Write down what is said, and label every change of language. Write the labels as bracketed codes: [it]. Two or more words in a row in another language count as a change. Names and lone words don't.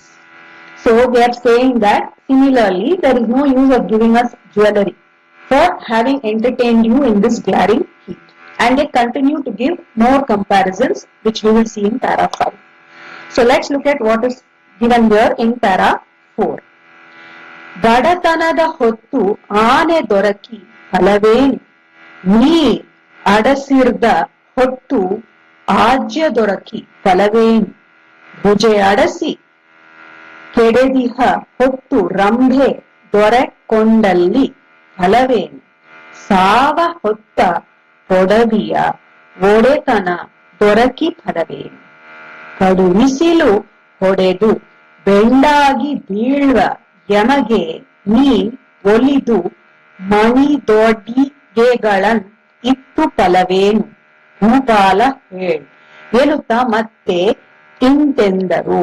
[en] So they are saying that similarly, there is no use of giving us jewelry for having entertained you in this glaring heat. And they continue to give more comparisons, which we will see in para 5. So let's look at what is given here in para 4. [kn] ಬಡತನದ ಹೊತ್ತು ಆನೆ ದೊರಕಿ ಫಲವೇನು, ನೀ ಅಡಸಿರ್ದ ಹೊತ್ತು ಆಜ್ಯ ದೊರಕಿ ಫಲವೇನು, ಭುಜೆ ಅಡಸಿ ಕೆಡೆದಿಹ ಹೊತ್ತು ರಂಭೆ ದೊರೆಕೊಂಡಲ್ಲಿ ಫಲವೇನು, ಸಾವ ಹೊತ್ತ ಪೊಡವಿಯ ಒಡೆತನ ದೊರಕಿ ಫಲವೇನು, ಕಡುಬಿಸಿಲು ಹೊಡೆದು ಬೆಂಡಾಗಿ ಬೀಳುವ ಯಮಗೆ ನೀ ಒಲಿದು ಮಣಿದೊಡ್ಡಿ ಗಳನ್ ಇತ್ತು ಫಲವೇನು, ಭೂಪಾಲ ಹೇಳ್ ಎನ್ನುತ್ತಾ ಮತ್ತೆ ಇಂತೆಂದರು.